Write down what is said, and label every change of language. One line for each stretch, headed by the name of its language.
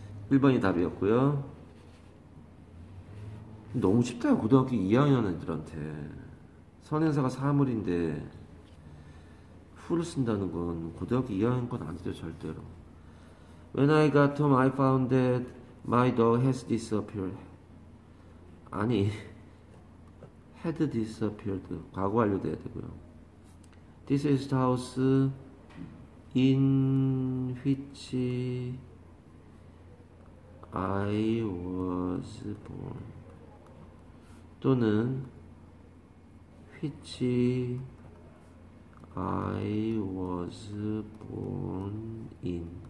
Korean: 1번이 답이었고요. 너무 쉽다. 고등학교 2학년 애들한테 선행사가 사물인데 who를 쓴다는 건 고등학교 2학년 건 아니죠 절대로.
English: When I got home I found that my dog has disappeared.
Korean: 아니 had disappeared 과거 완료돼야 되고요.
English: This is the house in which I was born. 또는 which I was born in.